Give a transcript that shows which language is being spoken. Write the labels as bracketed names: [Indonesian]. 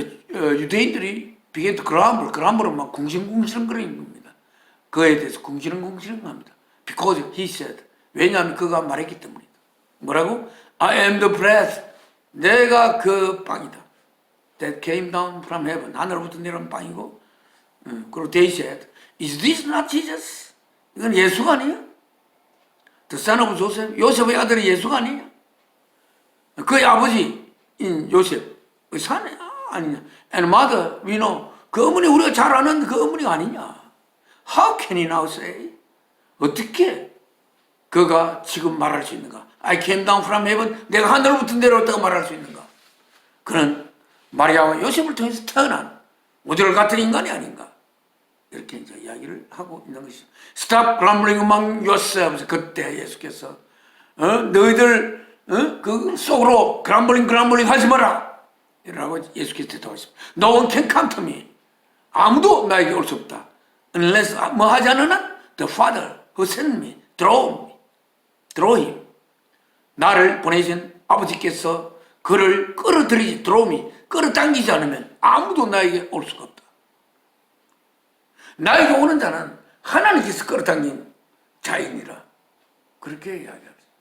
[Korean] 유대인들이 [English] began to grumble [Korean] 은 막 궁시렁거리는 겁니다. 그에 대해서 궁시렁합니다. [English] Because he said, [Korean] 왜냐하면 그가 말했기 때문이다. 뭐라고? [English] I am the bread. [Korean] 내가 그 빵이다. [English] That came down from heaven. [Korean] 하늘로부터 내려온 빵이고, 그리고 [English] they said, Is this not Jesus? [Korean] 이건 예수가 아니야? [English] The son of Joseph. [Korean] 요셉의 아들이 예수가 아니냐? 그의 아버지인 요셉의 사내 아니냐? [English] And mother, we know. [Korean] 그 어머니 우리가 잘 아는 그 어머니가 아니냐? [English] How can he now say? [Korean] 어떻게 그가 지금 말할 수 있는가? [English] I came down from heaven. [Korean] 내가 하늘로부터 내려왔다고 말할 수 있는가? 그는 마리아와 요셉을 통해서 태어난 모델 같은 인간이 아닌가? 이렇게 이제 이야기를 하고 있는 것이죠. [English] Stop grumbling among yourselves. [Korean] 그때 예수께서 너희들 그 속으로 grumbling 하지 마라. 이라고 예수께서 대답하십니다. [English] No one can come to me. [Korean] 아무도 나에게 올 수 없다. [English] Unless [Korean] 뭐 하지 않으나 [English] the Father who sent me draw him. [Korean] 나를 보내신 아버지께서 그를 끌어들이지 [English] draw me [Korean] 끌어당기지 않으면 아무도 나에게 올 수가 없다. 나에게 오는 자는 하나님께서 끌어당긴 자이니라. 그렇게 이야기합니다.